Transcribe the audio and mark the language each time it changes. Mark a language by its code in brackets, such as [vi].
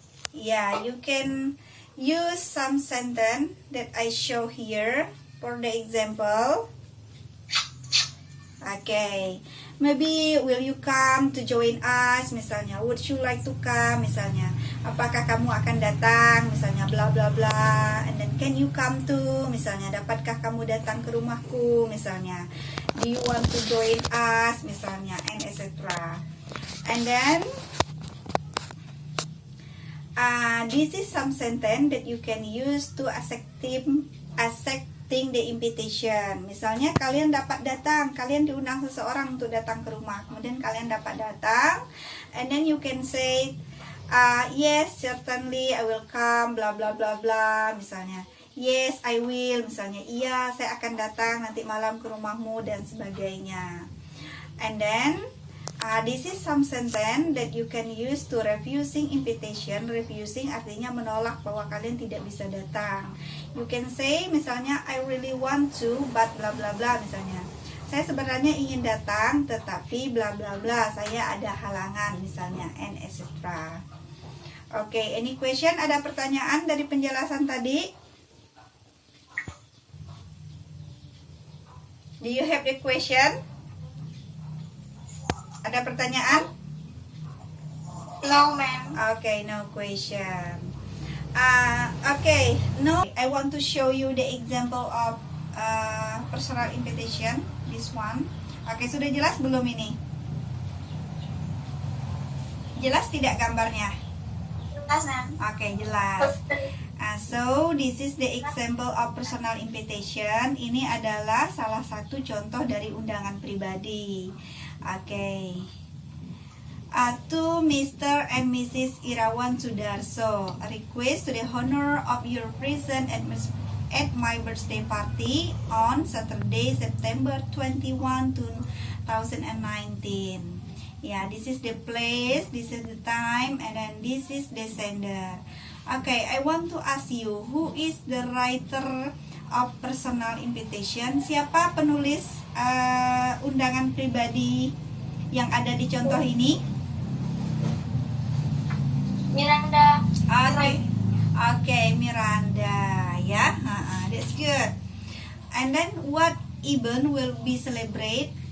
[en] Yeah, you can use some sentence that I show here for the example. Okay, maybe will you come to join us? Misalnya, would you like to come? [id] Misalnya, apakah kamu akan datang? Misalnya, bla bla bla. [en] And then, can you come to? [id] Misalnya, dapatkah kamu datang ke rumahku? [en] Misalnya, do you want to join us? Misalnya, and etc. And then, this is some sentence that you can use to accepting the invitation. [id] Misalnya kalian dapat datang, kalian diundang seseorang untuk datang ke rumah, kemudian kalian dapat datang, [en] and then you can say, yes, certainly I will come, bla bla [id] bla bla. [en] Misalnya, yes, I will. [id] Misalnya, iya, saya akan datang nanti malam ke rumahmu dan sebagainya. [en] And then, This is some sentence that you can use to refusing invitation. [id] Refusing artinya menolak bahwa kalian tidak bisa datang. [en] You can say misalnya I really want to but bla bla bla misalnya. [id] Saya sebenarnya ingin datang tetapi bla bla bla, saya ada halangan misalnya, [en] and etc. Oke, any question? [id] Ada pertanyaan dari penjelasan tadi? [en] Do you have a question? [id] Ada pertanyaan? [en] No, ma'am. Okay, no question. Okay, no. I want to show you the example of personal invitation. This one. [id] Okay, sudah jelas belum ini? Jelas tidak gambarnya? Jelas, ma'am. Okay, jelas. [en] So, this is the example of personal invitation. [id] Ini adalah salah satu contoh dari undangan pribadi. [en] Okay. To Mr. and Mrs. Irawan Sudarso, a request to the honor of your presence at my birthday party on Saturday, September 21, 2019. Yeah, this is the place, this is the time, and then this is the sender. Okay, I want to ask you, who is the writer of personal invitation? [id] Siapa penulis undangan pribadi yang ada di contoh ini? [en] Miranda. Okay, Miranda, ya. That's good. And then what event will be celebrate?